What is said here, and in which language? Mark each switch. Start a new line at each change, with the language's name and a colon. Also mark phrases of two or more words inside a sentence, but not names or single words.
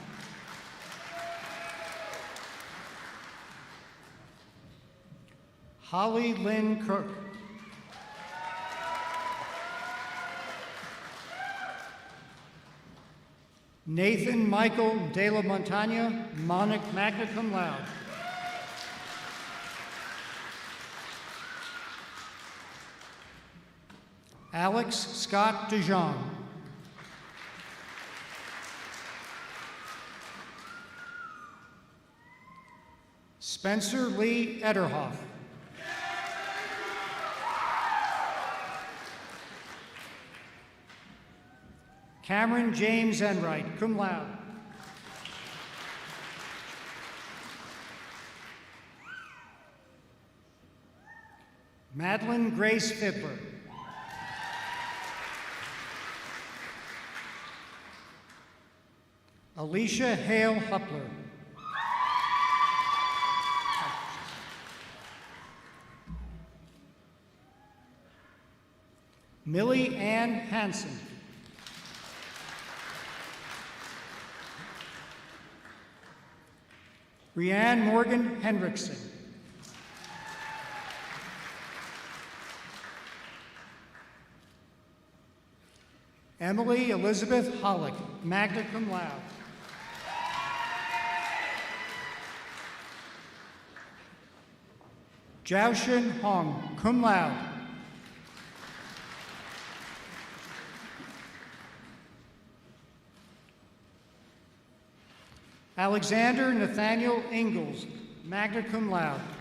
English: Holly Lynn Cook. Nathan Michael de la Montaña,
Latin: magna cum laude.
English: Alex Scott DeJong. Spencer Lee Ederhoff. Cameron James Enright,
Latin: cum laude.
English: Madeline Grace Fiddler. Alicia Hale Huppler. Millie Ann Hansen. Rianne Morgan Hendrickson. Emily Elizabeth Hollick,
Latin: magna cum laude.
English: Jiaoshen Hong,
Latin: cum laude.
English: Alexander Nathaniel Ingalls,
Latin: magna cum laude.